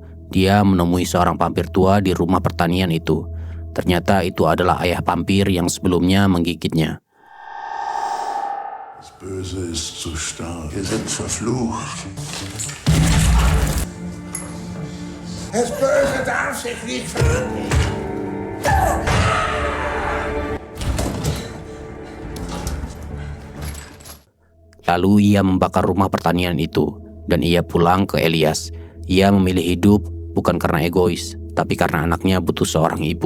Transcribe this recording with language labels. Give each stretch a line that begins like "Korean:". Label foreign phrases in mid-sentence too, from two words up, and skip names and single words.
Indonesian: Dia menemui seorang vampir tua di rumah pertanian itu. Ternyata itu adalah ayah vampir yang sebelumnya menggigitnya.
German: Das Böse ist zu stark. Wir sind verflucht. Das Böse darf sich nicht verwandeln.
Indonesian: Lalu ia membakar rumah pertanian itu, dan ia pulang ke Elias. Ia memilih hidup bukan karena egois, tapi karena anaknya butuh seorang ibu.